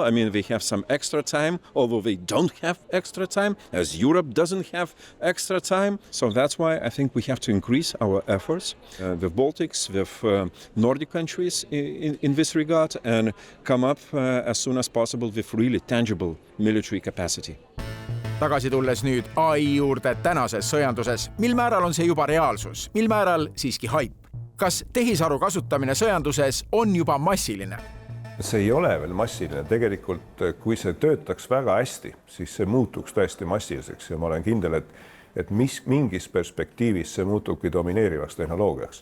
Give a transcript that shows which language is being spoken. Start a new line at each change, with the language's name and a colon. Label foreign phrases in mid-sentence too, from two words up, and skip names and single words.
English: I mean, we have some extra time, although they don't have extra time, as Europe doesn't have extra time. So that's why I think we have to increase our efforts with Baltics, with Nordic countries in this regard, and come up as soon as possible with really tangible military capacity.
Estonian: Tagasi tulles nüüd AI juurde tänases sõjanduses, mil määral on see juba reaalsus, mil määral siiski haip? Kas tehisaru kasutamine sõjanduses on juba massiline? See ei ole veel massiline. Tegelikult, kui see töötaks väga hästi, siis see muutuks täiesti massiliseks ja ma olen kindel, et mingis perspektiivis see muutubki domineerivaks tehnoloogiaks.